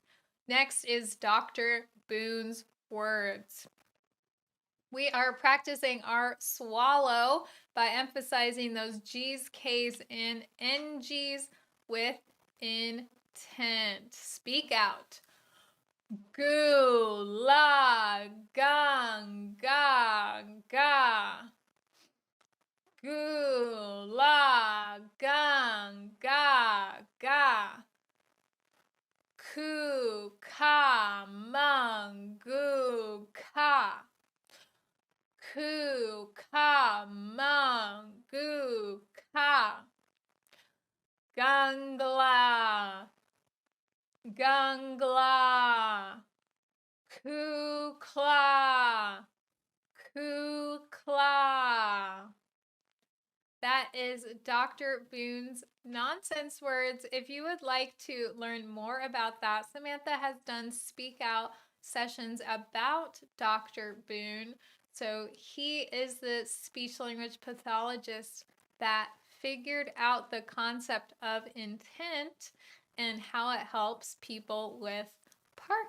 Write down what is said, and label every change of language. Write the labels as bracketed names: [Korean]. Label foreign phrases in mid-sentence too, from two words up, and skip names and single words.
[English] Next is Dr. Boon's words. We are practicing our swallow by emphasizing those G's, K's, and NG's with intent. Speak out. Gu, la, gang, ga, ga. Gu, la, gang, ga, ga. Ku, ka, mang, gu, ka. Ku, ka, mang, gu, ka. Gangla, gangla. Ku, kla, ku, kla. That is Dr. Boon's nonsense words. If you would like to learn more about that, Samantha has done Speak Out sessions about Dr. Boon. So he is the speech language pathologist that figured out the concept of intent and how it helps people with Parkinson's.